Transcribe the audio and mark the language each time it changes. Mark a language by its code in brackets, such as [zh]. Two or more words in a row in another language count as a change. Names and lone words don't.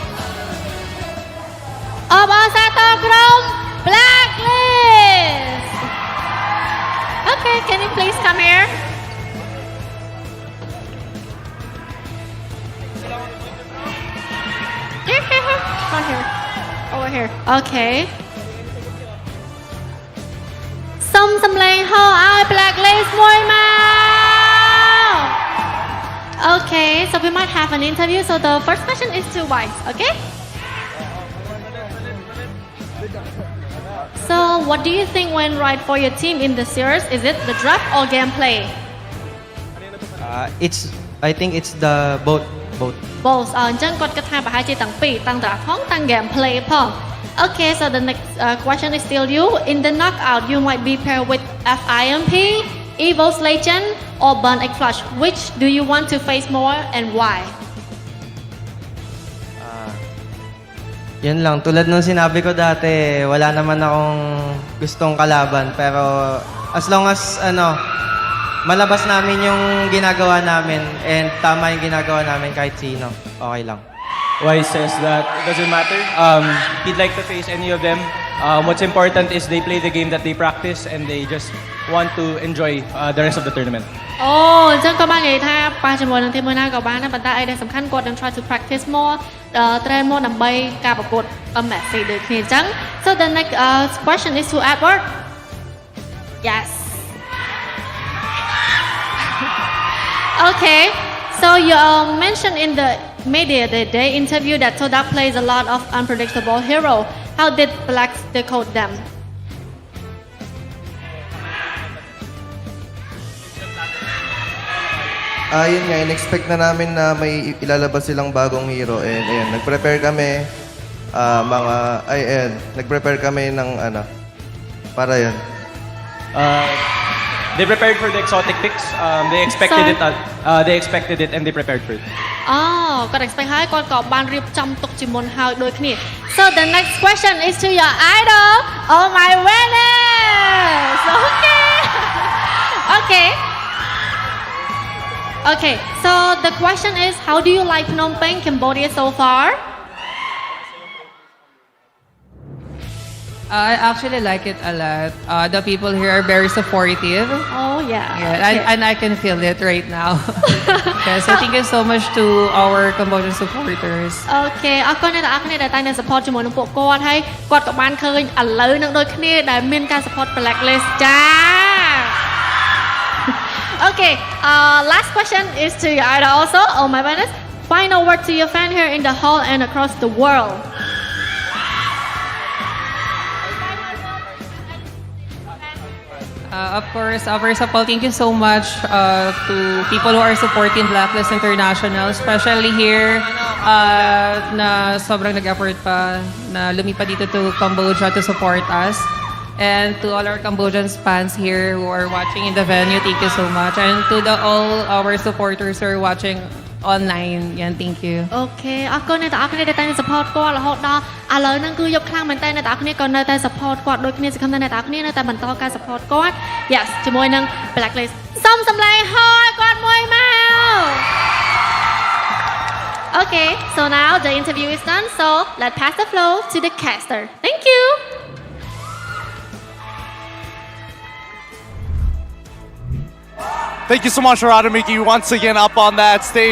[en] Blacklist! Okay, can you please come here? Here. Come here. Over here. Okay. [km] សុំសំឡេងហៅឲ្យ Blacklist មួយមក [en] Okay, so we might have an interview. So the first question is to Wise, okay? So what do you think went right for your team in the series? Is it the draft or gameplay? I think it's the both. Both. [km] អញ្ចឹងគាត់គិតថាប្រហែលជាទាំងពីរទាំង draft ផងទាំង gameplay ផង [en] Okay, so the next question is still you. In the knockout, you might be paired with FIMP, Evil's Legend, or BurnXFlash. Which do you want to face more and why? [tl] Yun lang, tulad nung sinabi ko dati, wala naman akong gustong kalaban. Pero [en] as long as [tl] malabas namin yung ginagawa namin and tama yung ginagawa namin kahit sino, okay lang. [en] Wise says that it doesn't matter. He'd like to face any of them. What's important is they play the game that they practice and they just want to enjoy the rest of the tournament. [km] អញ្ចឹងក៏បាននិយាយថាប៉ះជាមួយនឹងទីមួយណាក៏បានដែរប៉ុន្តែអីដែលសំខាន់គាត់នឹង [en] try to practice more train more [km] ដើម្បីការប្រកួត MSC ដូចគ្នាអញ្ចឹង [en] So the next question is to Edward. Yes. Okay. So you mentioned in the media the day interview that TODAK plays a lot of unpredictable hero. How did Blacks decode them? [tl] Yun nga, in-expect na namin na may ilalabas silang bagong hero and ayun, nag-prepare kami nag-prepare kami ng para yan. [en] They prepared for the exotic picks. They expected it and they prepared for it. [km] គាត់ expect ហើយគាត់ក៏បានរៀបចំទុកជាមុនហើយដូចគ្នា [en] So the next question is to your idol. Oh my goodness. Okay, so the question is, how do you like Phnom Penh, Cambodia so far? I actually like it a lot. The people here are very supportive. Oh yeah. And I can feel it right now. Okay, so thank you so much to our Cambodian supporters. [km] Okay, អរគុណអ្នកទាំងអស់គ្នាដែលតែងតែ support ជាមួយនឹងពួកគាត់ហើយគាត់ក៏បានឃើញឥឡូវនឹងដូចគ្នាដែលមានការ support Blacklist ចា [en] Okay, last question is to your idol also. Oh my goodness. Final word to your fan here in the hall and across the world. Of course, first of all, thank you so much to people who are supporting Blacklist International, especially here [tl] na sobrang nag-effort pa na lumipat dito [en] to Cambodia to support us. And to all our Cambodian fans here who are watching in the venue, thank you so much. And to all our supporters who are watching online, yan, thank you. [km] Okay, អរគុណអ្នកទាំងអស់គ្នាដែលតែង support គាត់រហូតដល់ឥឡូវហ្នឹងគឺយកខ្លាំងមែនតើអ្នកទាំងអស់គ្នាក៏នៅតែ support គាត់ដូចគ្នាសង្ឃឹមថាអ្នកទាំងអស់គ្នានៅតែបន្តការ support គាត់ Yes ជាមួយនឹង Blacklist សុំសម្លេងហោឲ្យគាត់មួយមក [en] Okay, so now the interview is done, so let's pass the floor to the caster. Thank you. Thank you so much, Radamiki, once again up on that stage.